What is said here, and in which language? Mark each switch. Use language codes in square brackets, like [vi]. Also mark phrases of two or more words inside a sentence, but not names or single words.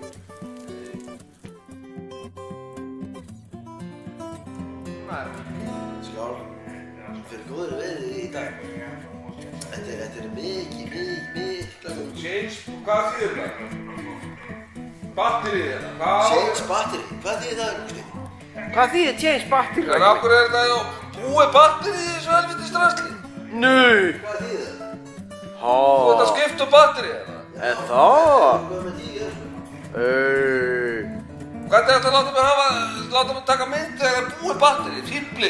[is] Skál. Fyrir góðri veiði í dag. Þetta er mikla veiði. Change, hvað þýðir það? Batterið hérna, hvað? [en] Change battery. [is] Hvað þýðir það? Hvað þýðir [en] change battery? [is] En af hverju er þetta búið batterið í þessu helviti strasli? Nei! Hvað þýðir það? Þú ert að skipta batterið hérna. En það? Hvað með tíu? Hvernig er þetta að láta mig taka mynd þegar það er búið batterið, fýblið?